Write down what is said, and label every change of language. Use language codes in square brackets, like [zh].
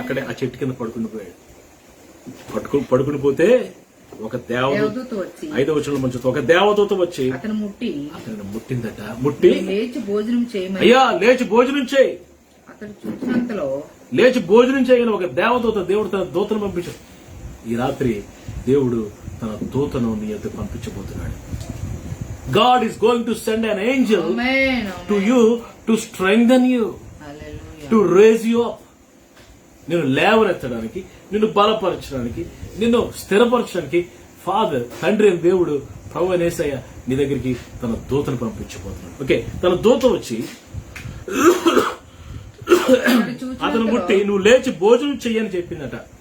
[te] అక్కడే ఆ చెట్టు కింద పడుకుండిపోయాడు. పడుకుని పోతే ఒక దేవదూత వచ్చి, 5వ వచనంలో మంచి, ఒక దేవదూత వచ్చి అతను ముట్టిందట. ముట్టి, లేచి భోజనం చేయమని, అయ్యా లేచి భోజనం చేయి. అతడు చూసినంతలో లేచి భోజనం చేయని ఒక దేవదూత, దేవుడు తన దూతను పంపించాడు. ఈ రాత్రి దేవుడు తన దూతను నీ యొద్దకు పంపించబోతున్నాడు. [en] God is going to send an angel to you to strengthen you, to raise you up. [te] నిన్ను లేవనెత్తడానికి, నిన్ను బలపరచడానికి, నిన్ను స్థిరపరచడానికి ఫాదర్, తండ్రి అని దేవుడు, ప్రభు అయిన యేసయ్య నీ దగ్గరికి తన దూతను పంపించబోతున్నాడు. ఓకే, తన దూత వచ్చి అతను ముట్టి నువ్వు లేచి భోజనం చెయ్యని చెప్పిందట.